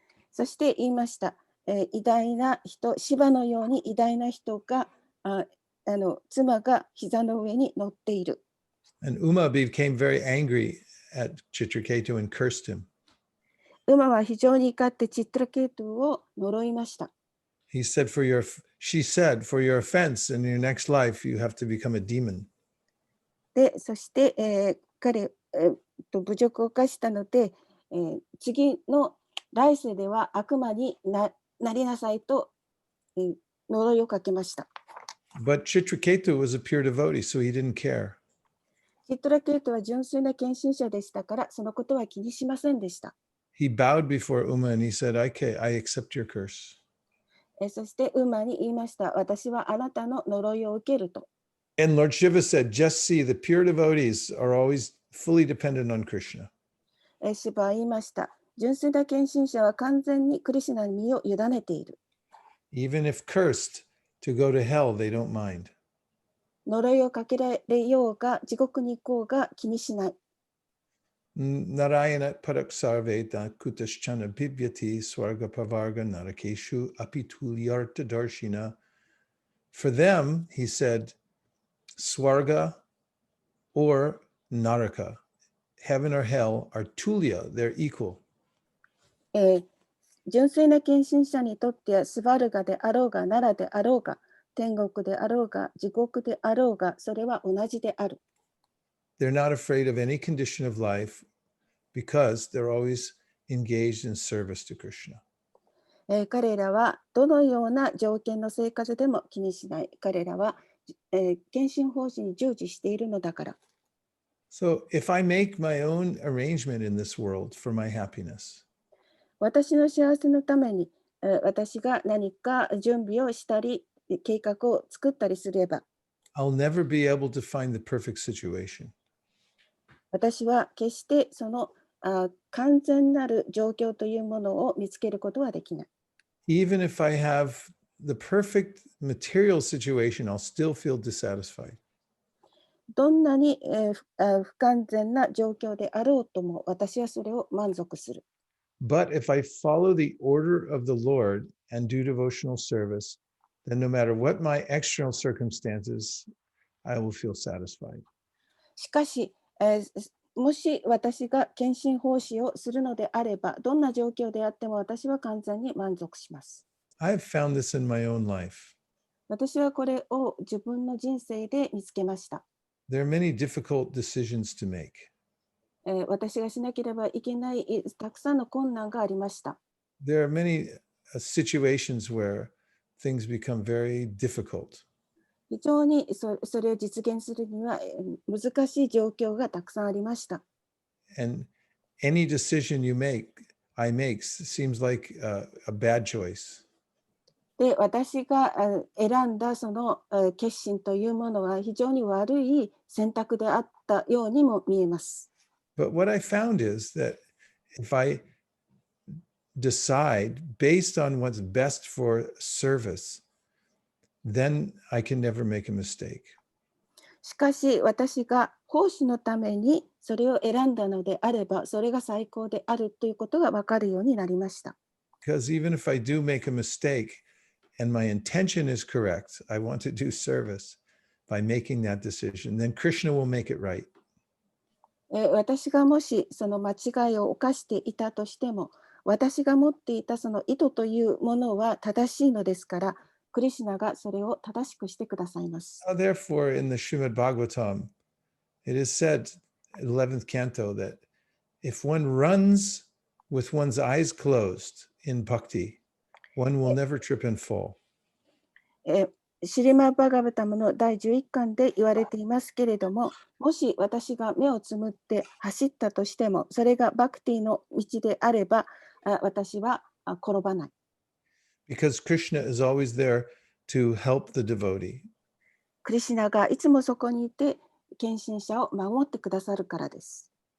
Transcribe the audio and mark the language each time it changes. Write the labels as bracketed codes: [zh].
[ja] そして言いました。偉大な人、シバのように偉大な人が妻が膝の上に乗っている。 [en] And Uma became very angry at Chitraketu and cursed him. [ja] 馬は非常に怒ってチットラケートを呪いました。 [en] She said, for your offense in your next life, you have to become a demon. [ja] で、そして、彼、侮辱を犯したので、次の来世では悪魔に なりなさいと、呪いをかけました。 [en] But Chitraketu was a pure devotee, so he didn't care. [ja] チットラケートは純粋な献身者でしたから、そのことは気にしませんでした。 [en] He bowed before Uma and he said, okay, I accept your curse. [ja] そして馬に言いました。私はあなたの呪いを受けると。 [en] And Lord Shiva said, just see, the pure devotees are always fully dependent on Krishna. [ja] シバは言いました。純粋な献身者は完全にクリシュナに身を委ねている。 [en] Even if cursed to go to hell, they don't mind. [ja] 呪いをかけられようが、地獄に行こうが気にしない。 [sa] Narayana paraksarveda kutaschana bhivyati swarga pavarga narakeshu apitulyarta darshina. [en] For them, he said, swarga or naraka, heaven or hell, are tulya, they're equal. [ja] 純粋な献身者にとってはスバルガであろうが、ナラであろうが、天国であろうが、地獄であろうが、それは同じである。 [en] They're not afraid of any condition of life because they're always engaged in service to Krishna. [ja] 彼らはどのような条件の生活でも気にしない。彼らは、献身奉仕に従事しているのだから。 [en] So if I make my own arrangement in this world for my happiness, [ja] 私の幸せのために、私が何か準備をしたり、計画を作ったりすれば、 [en] I'll never be able to find the perfect situation. [ja] 私は決してその完全なる状況というものを見つけることはできない。 [en] Even if I have the perfect material situation, I'll still feel dissatisfied. [ja] どんなに、不完全な状況であろうとも、私はそれを満足する。 [en] But if I follow the order of the Lord and do devotional service, then no matter what my external circumstances, I will feel satisfied. [ja] しかし、もし私が献身奉仕をするのであれば、どんな状況であっても私は完全に満足します。 [en] I've found this in my own life. [ja] 私はこれを自分の人生で見つけました。 [en] There are many difficult decisions to make. [ja] 私がしなければいけないたくさんの困難がありました。 [en] There are many situations where things become very difficult. [ja] 非常にそれを実現するには難しい状況がたくさんありました。 [en] And any decision I make seems like a bad choice. [ja] で、私が選んだその決心というものは非常に悪い選択であったようにも見えます。 [en] But what I found is that if I decide based on what's best for service, then I can never make a mistake. [ja] しかし私が奉仕のためにそれを選んだのであれば、それが最高であるということが分かるようになりました。 [en] Because even if I do make a mistake and my intention is correct, I want to do service by making that decision, then Krishna will make it right. [ja] 私がもしその間違いを犯していたとしても、私が持っていたその意図というものは正しいのですから、クリシュナがそれを正しくしてくださいます。 [en] Therefore, in the Srimad Bhagavatam, it is said, 11th canto, that if one runs with one's eyes closed in bhakti, one will never trip and fall. [ja] シリマ・バガバタムの第11巻で言われていますけれども、もし私が目をつむって走ったとしても、それがバクティの道であれば、私は転ばない。 [en] Because Krishna is always there to help the devotee. [ja] クリシュナがいつもそこにいて、献身者を守ってくださるからです。